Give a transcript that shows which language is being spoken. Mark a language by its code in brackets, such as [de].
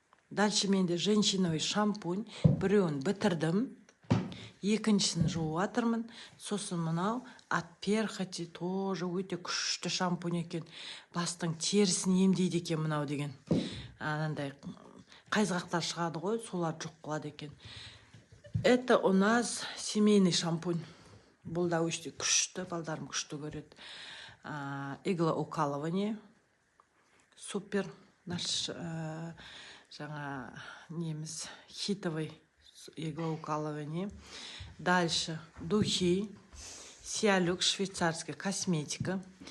[ru] Дальше [kk] менде [ru] женщиновый шампунь. [kk] Біреуін бітірдім. Екіншісін жуып жатырмын. Сосын мынау [ru] от перхоти тоже [kk] өте күшті шампунь екен. Бастың терісін емдейді екен мынау деген. Анандай қайызғақтар шығады ғой, солар жоқ қылады екен. [ru] Это у нас семейный шампунь. [kk] Бұл да өте күшті, балдарым күшті көреді. [ru] Иглоукалывание. Супер. Наш [kk] жаңа неміз [ru] хитовый иглоукалывание. Дальше духи. Сиалюкс, швейцарская косметика.